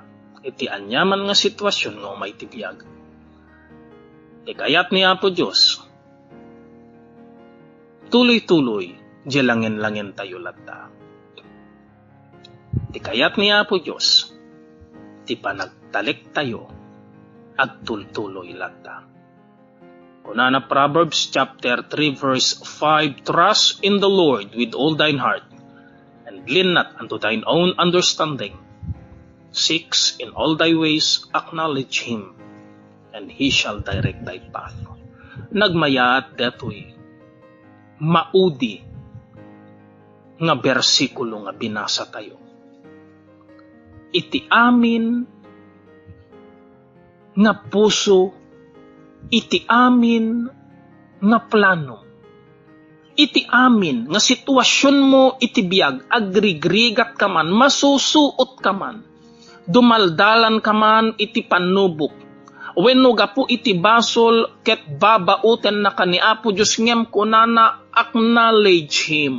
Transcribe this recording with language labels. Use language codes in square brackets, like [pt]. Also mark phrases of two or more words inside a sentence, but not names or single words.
[ilo] Iti anyaman nga sitwasyon nga umay tibiyag. Kayat ni Apo Diyos, tuloy-tuloy, dilangin-langin tayo lata. Kayat ni Apo Diyos, ti panagtalik tayo, agtultuloy lata. [en] Kunana Proverbs chapter 3 verse 5, trust in the Lord with all thine heart, and lean not unto thine own understanding. 6, in all thy ways acknowledge Him, and He shall direct thy path. [ilo] Nagmayaat detoy maudi nga bersikulo nga binasa tayo. Iti amin nga puso, iti amin nga plano, iti amin nga sitwasyon mo iti biyag, agrigrigat ka man, masusuot ka man, dumaldalan ka man iti panubok, wenno gapu iti basol ket babauten na kani Apo Diyos ngem kunana [en] acknowledge Him.